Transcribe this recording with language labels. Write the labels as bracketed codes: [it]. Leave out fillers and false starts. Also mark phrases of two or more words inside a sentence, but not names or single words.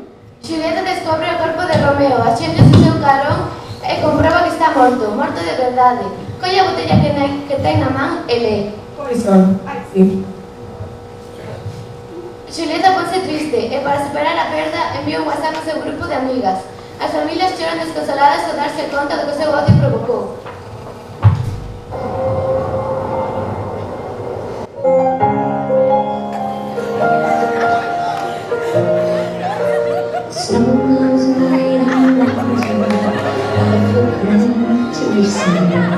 [gl] Julieta descobre o corpo de Romeo, axéndose o seu carón e comprueba que está morto de verdade. Colle a botella que ten na man e lee. [en] Poison. Sí. [gl] Julieta ponse triste e para superar a perda envía un WhatsApp ao seu grupo de amigas. As familias choran desconsoladas ao darse conta do que o seu odio provocou. [en] Someone's made a mountain of a plan to be seen.